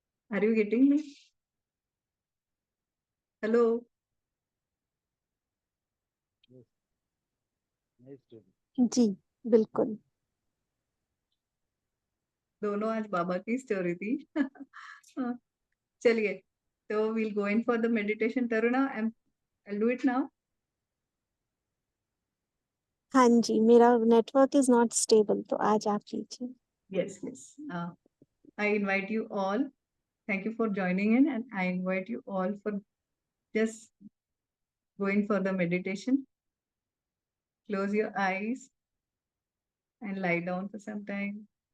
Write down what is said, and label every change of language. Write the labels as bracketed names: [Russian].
[English] Are you getting me? Hello. Yes, nice story. [Hindi] जी बिल्कुल। दोनों आज बाबा की स्टोरी थी। हाँ, चलिए, तो [English] we'll go in for the meditation. Taruna, I'll do it now. [Hindi] हाँ जी, मेरा नेटवर्क [English] is not stable, [Hindi] तो आज आप कीजिए। [English] Yes, yes. I invite you all. Thank you for joining in, and I invite you all for just going for the meditation. Close your eyes and lie down for some time.